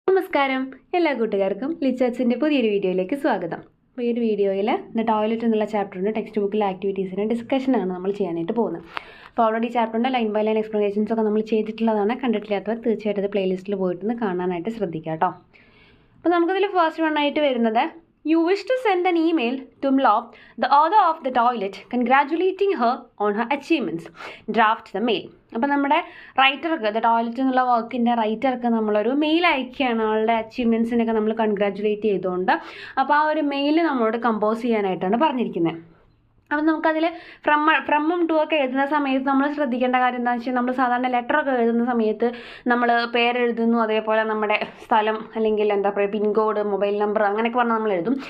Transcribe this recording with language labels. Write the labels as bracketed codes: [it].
[ml] നമസ്കാരം എല്ലാ കൂട്ടുകാർക്കും ലിച്ചാച്ചിൻ്റെ പുതിയൊരു വീഡിയോയിലേക്ക് സ്വാഗതം. അപ്പോൾ ഈ ഒരു വീഡിയോയിൽ ദ ടോയ്ലറ്റ് എന്നുള്ള ചാപ്റ്ററിൻ്റെ ടെക്സ്റ്റ് ബുക്കിലെ ആക്ടിവിറ്റീസിൻ്റെ ഡിസ്കഷനാണ് നമ്മൾ ചെയ്യാനായിട്ട് പോകുന്നത്. അപ്പോൾ ഓൾറെഡി ചാപ്റ്ററിൻ്റെ ലൈൻ ബൈ ലൈൻ എക്സ്പ്ലനേഷൻസ് ഒക്കെ നമ്മൾ ചെയ്തിട്ടുള്ളതാണ്. കണ്ടിട്ടില്ലാത്തവർ തീർച്ചയായിട്ടും അത് പ്ലേലിസ്റ്റിൽ പോയിട്ടൊന്ന് കാണാനായിട്ട് ശ്രദ്ധിക്കുക കേട്ടോ. അപ്പോൾ നമുക്കതിൽ ഫസ്റ്റ് വൺ ആയിട്ട് വരുന്നത് [en] You wish to send an email to Mlop, the author of the toilet, congratulating her on her achievements. Draft the mail. [ml] അപ്പോൾ നമ്മുടെ റൈറ്റർക്ക് ദ ടോയ്ലറ്റ് എന്നുള്ള വർക്കിൻ്റെ റൈറ്റർക്ക് നമ്മളൊരു മെയിൽ അയക്കുകയാണ് ആളുടെ അച്ചീവ്മെൻറ്റ്സിനൊക്കെ നമ്മൾ കൺഗ്രാജുലേറ്റ് ചെയ്തുകൊണ്ട്. അപ്പോൾ ആ ഒരു മെയിൽ നമ്മളോട് കമ്പോസ് ചെയ്യാനായിട്ടാണ് പറഞ്ഞിരിക്കുന്നത്. അപ്പം നമുക്കതിൽ ഫ്രമ്മും ടു ഒക്കെ എഴുതുന്ന സമയത്ത് നമ്മൾ ശ്രദ്ധിക്കേണ്ട കാര്യം എന്താണെന്ന് വെച്ചാൽ നമ്മൾ സാധാരണ ലെറ്ററൊക്കെ എഴുതുന്ന സമയത്ത് നമ്മൾ പേരെഴുതുന്നു, അതേപോലെ നമ്മുടെ സ്ഥലം അല്ലെങ്കിൽ എന്താ പറയുക പിൻകോഡ്, മൊബൈൽ നമ്പർ അങ്ങനെയൊക്കെ പറഞ്ഞാൽ നമ്മൾ എഴുതും.